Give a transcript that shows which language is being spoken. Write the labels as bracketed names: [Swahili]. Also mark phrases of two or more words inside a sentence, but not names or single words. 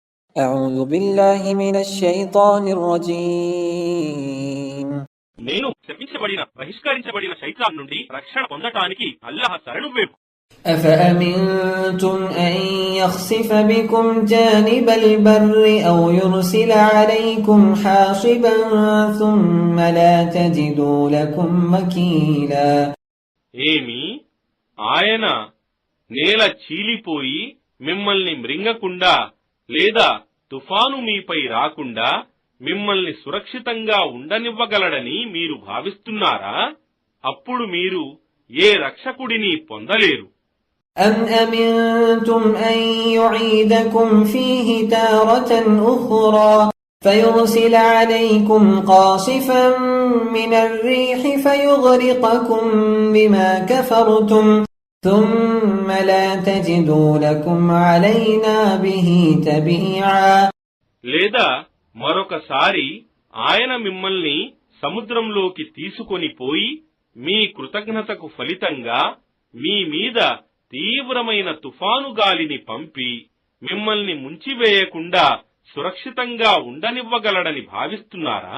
[Arabic] أعوذ بالله من الشيطان الرجيم. [Telugu] నేను శపించబడిన బహిష్కరించబడిన శైతాన్ నుండి రక్షణ పొందటానికి అల్లాహ్ శరణు వేపు. [Arabic] أفأمنتم أن يخسف بكم جانب البر أو يرسل عليكم حاصبا ثم لا تجدوا لكم وكيلا. [Telugu] ఏమి ఆయన నేల చీలిపోయి మిమ్మల్ని మృంగకుండా లేదా తుఫాను మీపై రాకుండా మిమ్మల్ని సురక్షితంగా ఉండనివ్వగలడని మీరు భావిస్తున్నారా? అప్పుడు మీరు ఏ రక్షకుడిని పొందలేరు. [Arabic] أم أمنتم أن يعيدكم فيه تارة أخرى فيرسل عليكم قاصفا من الريح فيغرقكم بما كفرتم ثم لا تجدوا لكم علينا به تبيعا. [Telugu] లేదా మరొకసారి ఆయన మిమ్మల్ని సముద్రంలోకి తీసుకొని పోయి మీ కృతజ్ఞతకు ఫలితంగా మీ మీద తీవ్రమైన తుఫాను గాలిని పంపి మిమ్మల్ని ముంచివేయకుండా సురక్షితంగా ఉండనివ్వగలడని భావిస్తున్నారా?